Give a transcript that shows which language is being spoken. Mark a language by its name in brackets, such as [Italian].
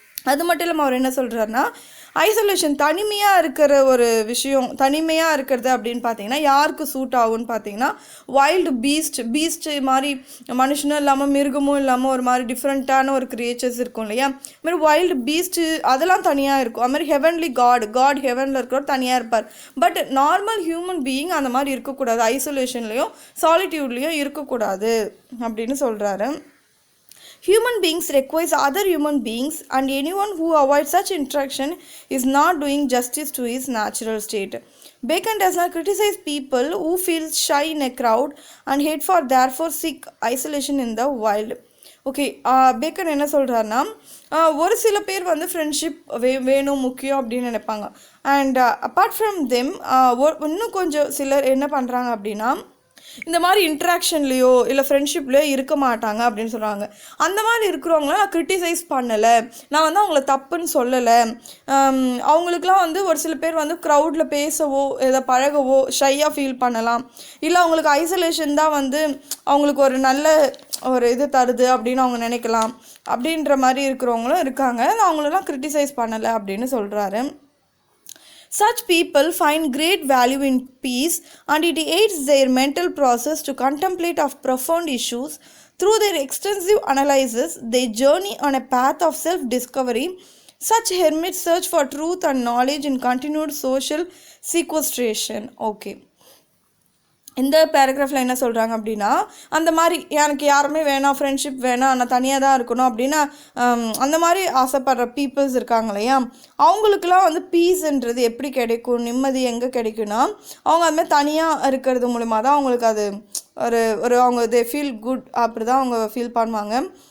[Tamil] அது மட்டும் இல்லாமல் அவர் என்ன சொல்கிறாருன்னா, ஐசோலேஷன் தனிமையாக இருக்கிற ஒரு விஷயம், தனிமையாக இருக்கிறது அப்படின்னு பார்த்தீங்கன்னா யாருக்கு சூட் ஆகும்னு பார்த்தீங்கன்னா, வைல்டு பீஸ்ட் மாதிரி மனுஷனும் இல்லாமல் மிருகமும் இல்லாமல் ஒரு மாதிரி டிஃப்ரெண்ட்டான ஒரு கிரியேச்சர்ஸ் இருக்கும் இல்லையா, அதுமாதிரி வைல்டு பீஸ்ட்டு அதெல்லாம் தனியாக இருக்கும். அதுமாதிரி ஹெவன்லி காட் ஹெவனில் இருக்கிறவர் தனியாக இருப்பார். பட் [English] normal human being [Tamil] அந்த மாதிரி இருக்கக்கூடாது, ஐசோலேஷன்லேயும் சாலிட்யூட்லேயும் இருக்கக்கூடாது அப்படின்னு சொல்கிறாரு. [English] Human beings requires other human beings, and anyone who avoids such interaction is not doing justice to his natural state. Bacon does not criticize people who feel shy in a crowd and hate for therefore seek isolation in the wild. [Tamil] Okay, bacon என்ன சொல்கிறாருன்னா, ஒரு சில பேர் வந்து friendship வேணும் முக்கியம் அப்படின்னு நினைப்பாங்க. அண்ட் [English] apart from them [Tamil] இன்னும் கொஞ்சம் சிலர் என்ன பண்ணுறாங்க அப்படின்னா, இந்த மாதிரி இன்ட்ராக்ஷன்லேயோ இல்லை ஃப்ரெண்ட்ஷிப்லேயோ இருக்க மாட்டாங்க அப்படின்னு சொல்கிறாங்க. அந்த மாதிரி இருக்கிறவங்கள நான் கிரிட்டிசைஸ் பண்ணலை, நான் வந்து அவங்கள தப்புன்னு சொல்லலை. அவங்களுக்குலாம் வந்து ஒரு சில பேர் வந்து க்ரௌடில் பேசவோ எதை பழகவோ ஷையாக ஃபீல் பண்ணலாம், இல்லை அவங்களுக்கு ஐசோலேஷன் தான் வந்து அவங்களுக்கு ஒரு நல்ல ஒரு இது தருது அப்படின்னு அவங்க நினைக்கலாம். அப்படின்ற மாதிரி இருக்கிறவங்களும் இருக்காங்க. அவங்களெல்லாம் கிரிட்டிசைஸ் பண்ணலை அப்படின்னு சொல்கிறாரு. [English] Such people find great value in peace, and it aids their mental process to contemplate of profound issues. Through their extensive analysis, they journey on a path of self-discovery. Such hermits search for truth and knowledge in continued social sequestration. Okay. [Tamil] இந்த பேராகிராஃபில் என்ன சொல்கிறாங்க அப்படின்னா, அந்த மாதிரி எனக்கு யாருமே வேணாம், friendship வேணாம், நான் தனியாக தான் இருக்கணும் அப்படின்னா அந்த மாதிரி ஆசைப்படுற பீப்புள்ஸ் இருக்காங்க இல்லையா, அவங்களுக்குலாம் வந்து பீஸ்ன்றது எப்படி கிடைக்கும், நிம்மதி எங்கே கிடைக்கும்னா, அவங்க அதுமாதிரி தனியாக இருக்கிறது மூலிமா தான் அவங்களுக்கு அது ஒரு அவங்க [English] they feel good, [Tamil] அப்படி தான் அவங்க ஃபீல் பண்ணுவாங்க.